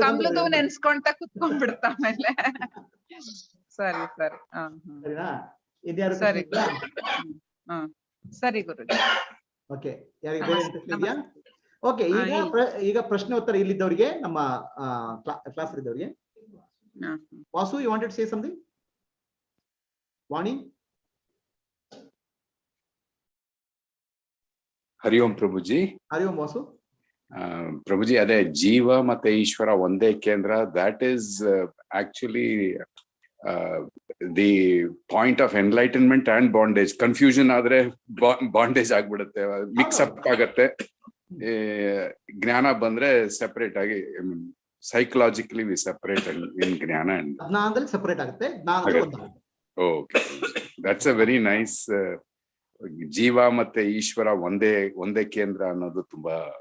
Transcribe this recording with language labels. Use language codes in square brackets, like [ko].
[kn] ಕಮಲದ ಹೂ ನೆನ್ಸ್ಕೊಂತ ಕುತ್ಕೊಂಡ್ಬಿಡ್ತ ಆಮೇಲೆ. ಸರಿ. ಸರಿನಾ? ಸರಿ. ಸರಿ ಗುರುಜಿ. ಓಕೆ, ಯಾರಿಗೆ ಬೇರೆ ಪ್ರಶ್ನೆ ಇದೆಯಾ? ಓಕೆ, ಈಗ ಪ್ರಶ್ನೆ ಉತ್ತರ ಇಲ್ಲಿದ್ದವರಿಗೆ, ನಮ್ಮ ಕ್ಲಾಸ್ ಇದ್ದವರಿಗೆ [en] Vasu, you wanted to say something? Vani? Hari Om Prabhuji. Hari Om Vasu. Prabhuji, [kn] ಅದೇ ಜೀವ ಮತ್ತೆ ಈಶ್ವರ ಒಂದೇ ಕೇಂದ್ರ, [en] that is actually the point of enlightenment and bondage. [kn] Confusion ಆದ್ರೆ bondage ಆಗ್ಬಿಡುತ್ತೆ, mix up ಆಗತ್ತೆ. ಜ್ಞಾನ ಬಂದ್ರೆ ಸೆಪರೇಟ್ ಆಗಿ, [en] psychologically we separate in [kn] ಜ್ಞಾನ and ಜ್ಞಾನದಲ್ಲಿ ಸೆಪರೇಟ್ ಆಗುತ್ತೆ, ಜ್ಞಾನದಲ್ಲಿ ಒಂದಾಗುತ್ತೆ. [en] Okay, that's a very nice. [kn] ಜೀವ ಮತ್ತೆ ಈಶ್ವರ ಒಂದೇ ಕೇಂದ್ರ ಅನ್ನೋದು ತುಂಬಾ